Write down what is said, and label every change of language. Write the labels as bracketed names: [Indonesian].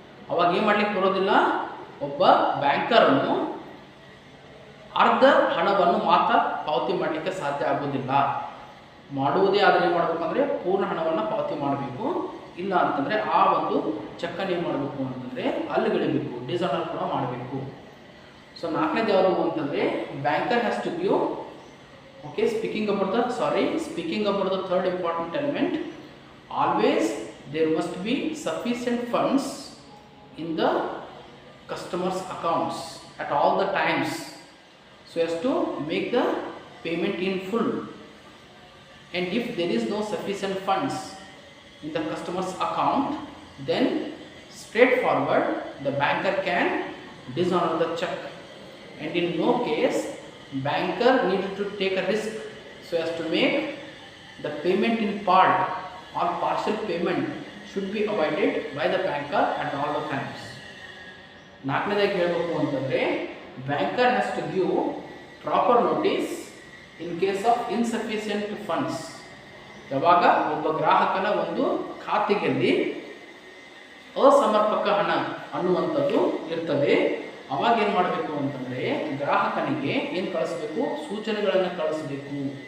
[Kannada] ಅವಾಗ ಏನು ಮಾಡಲಿಕ್ಕೆ ಬರೋದಿಲ್ಲ, ಒಬ್ಬ ಬ್ಯಾಂಕರನ್ನು ಅರ್ಧ ಹಣವನ್ನು ಮಾತ್ರ ಪಾವತಿ ಮಾಡಲಿಕ್ಕೆ ಸಾಧ್ಯ ಆಗೋದಿಲ್ಲ. ಮಾಡುವುದೇ ಆದರೆ ಏನು ಮಾಡಬೇಕಂದ್ರೆ ಪೂರ್ಣ ಹಣವನ್ನು ಪಾವತಿ ಮಾಡಬೇಕು. ಇಲ್ಲ ಅಂತಂದರೆ ಆ ಒಂದು ಚೆಕ್ಕನ್ನು ಏನು ಮಾಡಬೇಕು ಅಂತಂದರೆ ಅಲ್ಲಿಗಿಡಬೇಕು, ಡಿಸಾನರ್ ಕೂಡ ಮಾಡಬೇಕು. ಸೊ ನಾಲ್ಕನೇದು ಯಾವುದು ಅಂತಂದರೆ [English] Banker has to give. Okay, speaking about the third important element, always there must be sufficient funds in the customers' accounts at all the times so as to make the payment in full. And if there is no sufficient funds, in the customer's account, then straightforward the banker can dishonor the check, and in no case banker needed to take a risk so as to make the payment in part or partial payment should be avoided by the banker at all the times. [Kannada] ನಾಲ್ಕನೇದಾಗಿ ಹೇಳಬೇಕು ಅಂತಂದರೆ [English] Banker has to give proper notice in case of insufficient funds. [Kannada] ಯಾವಾಗ ಒಬ್ಬ ಗ್ರಾಹಕನ ಒಂದು ಖಾತೆಯಲ್ಲಿ ಅಸಮರ್ಪಕ ಹಣ ಅನ್ನುವಂಥದ್ದು ಇರ್ತದೆ, ಅವಾಗ ಏನು ಮಾಡಬೇಕು ಅಂತಂದರೆ ಗ್ರಾಹಕನಿಗೆ ಏನು ಕಳಿಸ್ಬೇಕು, ಸೂಚನೆಗಳನ್ನು ಕಳಿಸಬೇಕು.